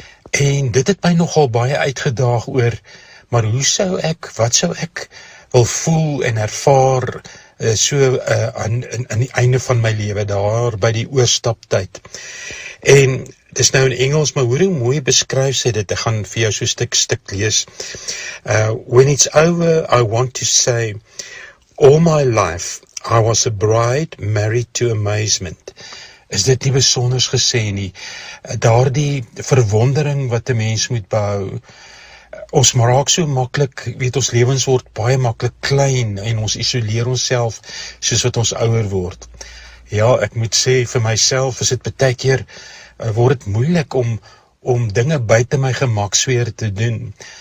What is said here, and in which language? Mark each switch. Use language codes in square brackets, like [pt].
[af] En dit het my nogal baie uitgedaag oor, maar wat sou ek wil voel en ervaar aan die einde van my lewe, daar by die oorstaptyd. En dis nou in Engels, maar hoe mooi beskryf sy dit. Ek gaan vir jou so 'n stuk lees. [en] When it's over, I want to say, all my life, I was a bride married to amazement. [af] Is dit nie besonders gesê nie? Daardie verwondering wat 'n mens moet behou. Ons raak so maklik, weet ons lewens word baie maklik klein en ons isoleer onsself soos wat ons ouer word. Ja, ek moet sê vir myself is dit baie keer word dit moeilik om dinge buite my gemaksfeer te doen.